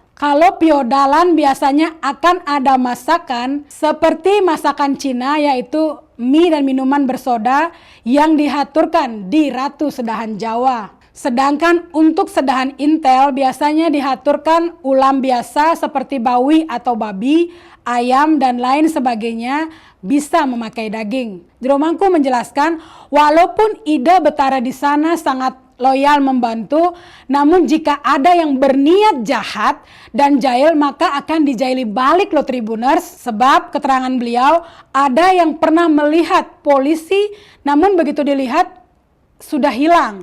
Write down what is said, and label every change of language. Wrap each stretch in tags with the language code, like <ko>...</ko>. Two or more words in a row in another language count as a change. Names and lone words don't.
<id>Kalau piodalan biasanya akan ada masakan seperti masakan Cina, yaitu mie dan minuman bersoda yang dihaturkan di Ratu Sedahan Jawa. Sedangkan untuk Sedahan Intel biasanya dihaturkan ulam biasa seperti bawi atau babi, ayam dan lain sebagainya, bisa memakai daging. Jero Mangku menjelaskan, walaupun Ida Betara di sana sangat loyal membantu, namun jika ada yang berniat jahat dan jahil maka akan dijaili balik loh Tribuners. Sebab keterangan beliau, ada yang pernah melihat polisi namun begitu dilihat sudah hilang.</id>